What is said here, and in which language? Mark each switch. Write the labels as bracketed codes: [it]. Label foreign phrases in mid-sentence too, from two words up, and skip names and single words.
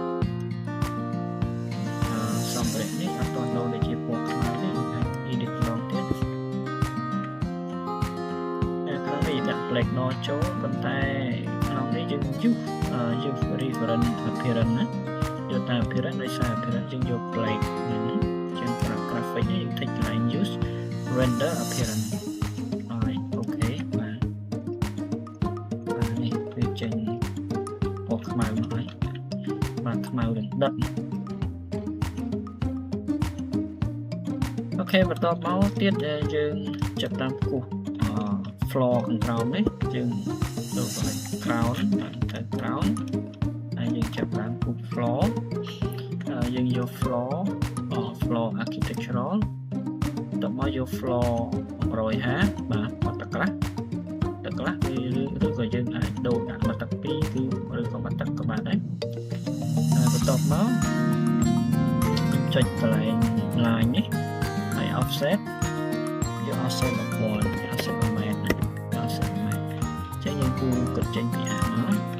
[km] សម្រាប់នេះអត់ទាន់ដូរដូចជាពណ៌ខ្មៅទេអាច edit ម្ដងទៀតក្នុងនេះដាក់ black ណចូលប៉ុន្តែក្នុងនេះយើង [en] use reference appearance [km] ណាយកតាម appearance ដោយសារ appearance យើងយក black នេះជាងប្រាប់ graphic នេះយើង [en] take line use render appearance [km] ហើយអូខេបាទ នេះគឺចេញពណ៌ខ្មៅមកហើយបាទខ្មៅនឹងដិតអូខេបន្ទាប់មកទៀតយើងចាប់តាមគូស floor ខាងក្រោ មនេះយើងចូលទៅ crown ទៅ crown ហើយយើងចាប់តាមគូស floor យើងយក [en] floor architectural [km] តមក យក floor 150បាទបាត់ទឹកខ្លះឬក៏យើងអាចដូរដាក់បាត់ទឹក2 គឺឬក៏បាត់ទឹកក៏បានដែរបន្ទាប់មកចុចកន្លែង line នេះហើយ offset យក offset 1000 offset 1 ម៉ែត្រ offset 1 ម៉ែត្រចឹងយើងគូគិតចេញពីអាមក